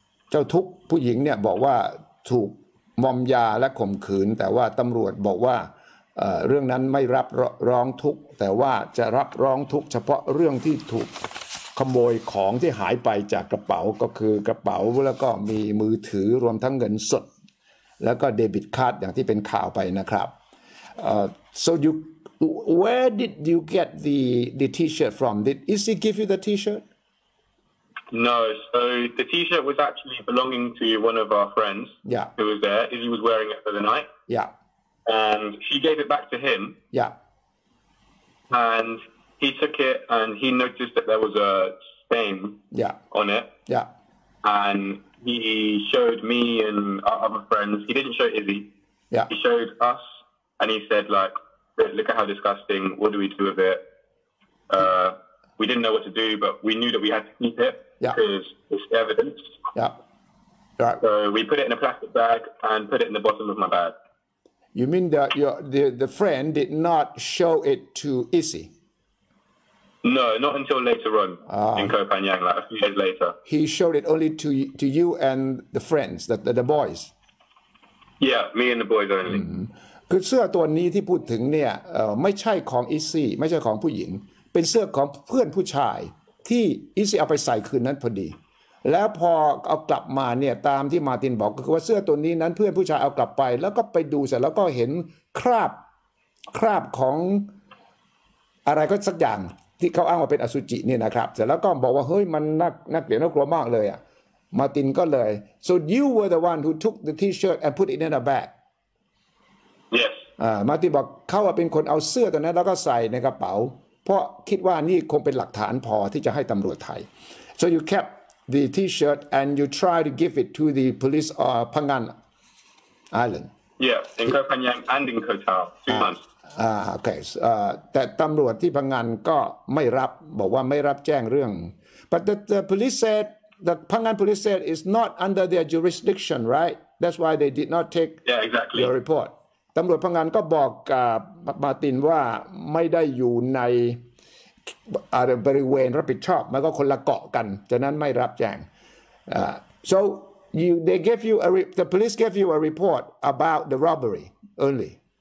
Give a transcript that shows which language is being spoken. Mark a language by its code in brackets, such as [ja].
[th] เจ้าทุกข์ผู้หญิงเนี่ยบอกว่าถูกมอมยาและข่มขืนแต่ว่าตำรวจบอกว่าเรื่องนั้นไม่รับร้องทุกข์แต่ว่าจะรับร้องทุกข์เฉพาะเรื่องที่ถูกขโมยของที่หายไปจากกระเป๋าก็คือกระเป๋าแล้วก็มีมือถือรวมทั้งเงินสดแล้วก็เดบิตการ์ดอย่างที่เป็นข่าวไปนะครับ [en] so where did you get the T-shirt from? Did Izzy give you the T-shirt? No, so the T-shirt was actually belonging to one of our friends who was there. Izzy was wearing it for the night. Yeah. And she gave it back to him. Yeah. And he took it and he noticed that there was a stain on it. Yeah. And he showed me and our other friends. He didn't show Izzy. Yeah. He showed us and he said, like, look at how disgusting. What do we do with it? We didn't know what to do, but we knew that we had to keep it because it's evidence. Yeah. Right. So we put it in a plastic bag and put it in the bottom of my bag. You mean that the friend did not show it to Izzy? No, not until later on in Koh Phangan, like a few years later. He showed it only to you and the friends, the boys. Yeah, me and the boys only. [th] คือเสื้อตัวนี้ที่พูดถึงเนี่ยไม่ใช่ของอิซี่ไม่ใช่ของผู้หญิงเป็นเสื้อของเพื่อนผู้ชายที่อิซี่เอาไปใส่คืนนั้นพอดีแล้วพอเอากลับมาเนี่ยตามที่มาร์ตินบอกก็คือว่าเสื้อตัวนี้นั้นเพื่อนผู้ชายเอากลับไปแล้วก็ไปดูเสร็จแล้วก็เห็นคราบของอะไรก็สักอย่างที่เขาอ้างว่าเป็นอสุจิเนี่ยนะครับเสร็จแล้วก็บอกว่าเฮ้ยมันน่าเกลียดน่ากลัวมากเลยอ่ะมาร์ตินก็เลย [en] so you were the one who took the T-shirt and put it in a bag Yes. [th] มาร์ตินบอกเขาเป็นคนเอาเสื้อตัวนั้นแล้วก็ใส่ในกระเป๋าเพราะคิดว่านี่คงเป็นหลักฐานพอที่จะให้ตำรวจไทย [en] so you kept the T-shirt and you try to give it to the police Phangan Island Yeah, in Koh Phangan and in Koh Tao 2 months okay [th] แต่ตำรวจที่พังงานก็ไม่รับบอกว่าไม่รับแจ้งเรื่อง [en] but the police said the Phangan police said it's not under their jurisdiction right that's why they did not take your report [th] ตำรวจพังงานก็บอกกับมาร์ตินว่าไม่ได้อยู่ในบริเวณรับผิดชอบมันก็คนละเกาะกันฉะนั้นไม่รับแจ้ง [en] so they gave you the police gave you a report about the robbery only